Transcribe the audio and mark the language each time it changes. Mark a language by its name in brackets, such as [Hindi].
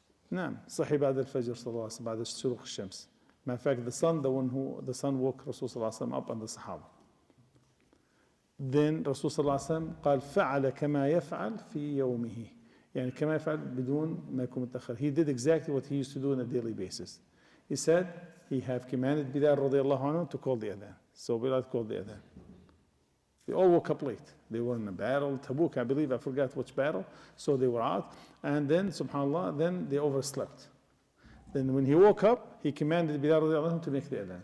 [Arabic] نعم صحي بعد الفجر صلى الله عليه وسلم بعد شروق الشمس. [English] Matter of fact, the sun woke Rasul صلى الله عليه وسلم up and the Sahaba. [Arabic] Then Rasul صلى الله عليه وسلم قال فعل كما يفعل في يومه. يعني كما يفعل بدون ما يكون متأخر. [English] He did exactly what he used to do on a daily basis. He said he have commanded Bilal رضي الله عنه to call the adhan. So Bilal called the adhan. They all woke up late. They were in a battle, Tabuk, I believe, I forgot which battle. So they were out. And then, subhanAllah, then they overslept. Then when he woke up, he commanded Bilal radiallahu anhu to make the adhan.